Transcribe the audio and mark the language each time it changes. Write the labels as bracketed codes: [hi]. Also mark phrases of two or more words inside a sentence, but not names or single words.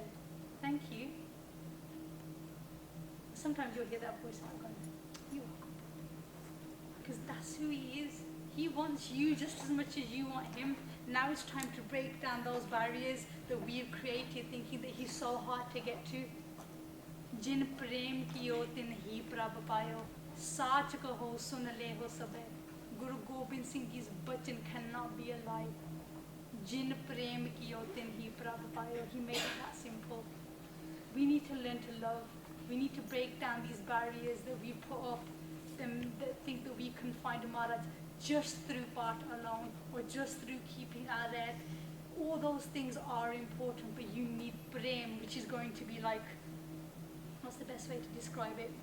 [en] Thank you. Sometimes you'll hear that voice and I'm going, you're welcome. Because that's who he is. He wants you just as much as you want him. Now it's time to break down those barriers that we've created thinking that he's so hard to get to. [pa] ਜਿਨ ਪ੍ਰੇਮ ਕੀਓ ਤਿਨ ਹੀ ਪ੍ਰਭ ਪਾਇਓ. ਸਾਚ ਕਹੋਂ ਸੁਨ ਲੇ ਹੋ ਸਭੈ. [en] Guru Gobind Singh Ji's bachan cannot be a lie. [pa] ਜਿਨ ਪ੍ਰੇਮ ਕੀਓ ਤਿਨ ਹੀ ਪ੍ਰਭ ਪਾਇਓ. [en] He made it that simple. We need to learn to love. We need to break down these barriers that we put up and that think that we can find Maharaj just through part alone or just through keeping our head. All those things are important, but you need prem, which is going to be like, what's the best way to describe it?